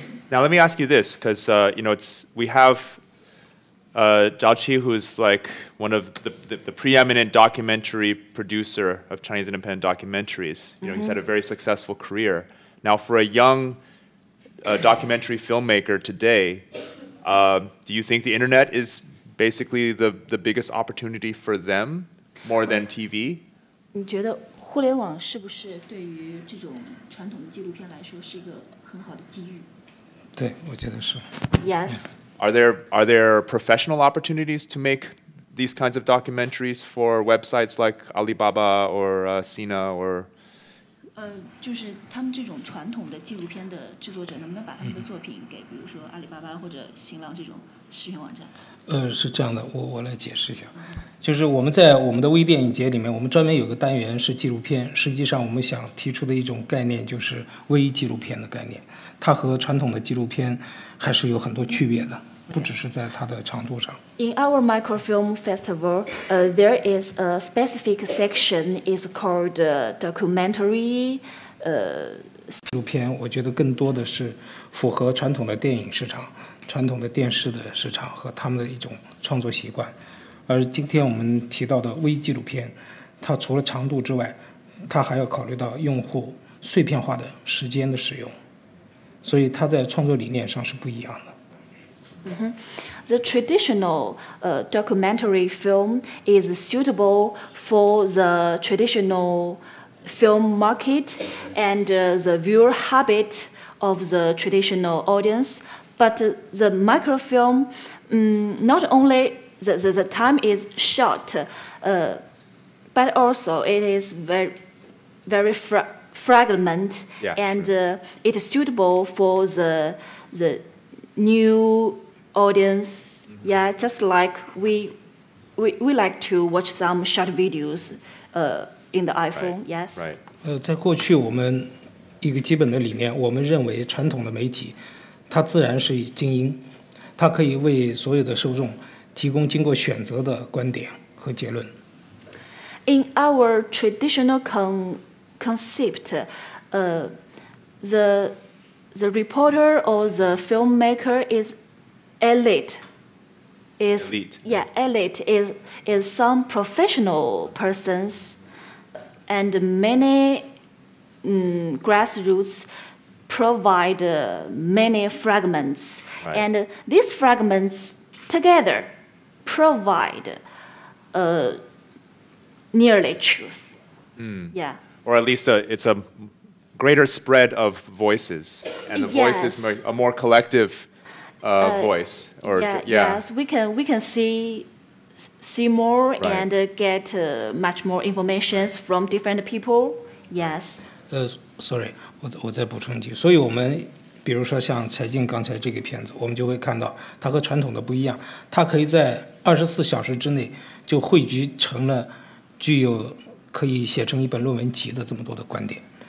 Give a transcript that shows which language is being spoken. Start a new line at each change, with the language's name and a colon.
English: Now let me ask you this, because we have Zhao Qi, who's like one of the preeminent documentary producer of Chinese independent documentaries. He's had a very successful career. Now, for a young documentary filmmaker today, do you think the internet is basically the biggest opportunity for them more than TV?
Chinese: 你觉得互联网是不是对于这种传统的纪录片来说是一个很好的机遇？对，我觉得是。
English: Yes. Are there professional opportunities to make these kinds of documentaries for websites like Alibaba or Sina or?
Chinese: 就是他们这种传统的纪录片的制作者，能不能把他们的作品给，比如说阿里巴巴或者新浪这种视频网站？是这样的，我来解释一下，就是我们在我们的微电影节里面，我们专门有个单元是纪录片。实际上，我们想提出的一种概念就是微纪录片的概念，它和传统的纪录片还是有很多区别的，不只是在它的长度上。
English: In our microfilm festival, there is a specific section is called documentary.
Chinese: 纪录片我觉得更多的是符合传统的电影市场，传统的电视的市场和他们的一种创作习惯。而今天我们提到的微纪录片，它除了长度之外，它还要考虑到用户碎片化的时间的使用，所以它在创作理念上是不一样的。
English: The traditional documentary film is suitable for the traditional film market and the viewer habit of the traditional audience. But the microfilm, not only the time is short, but also it is very fragment, and it is suitable for the new audience. Yeah, just like we like to watch some short videos in the iPhone. Yes. Right.
Chinese: 在过去我们一个基本的理念，我们认为传统的媒体，它自然是精英，它可以为所有的受众提供经过选择的观点和结论。
English: In our traditional concept, the reporter or the filmmaker is elite. Elite. Yeah, elite is some professional persons, and many grassroots provide many fragments, and these fragments together provide nearly truth. Yeah. Or at least it's a greater spread of voices, and the voice is a more collective voice. Or Yes, we can see more and get much more information from different people. Yes. Sorry,
Chinese: 我再补充一句，所以我们比如说像柴静刚才这个片子，我们就会看到它和传统的不一样，它可以在24小时之内就汇聚成了具有可以写成一本论文集的这么多的观点。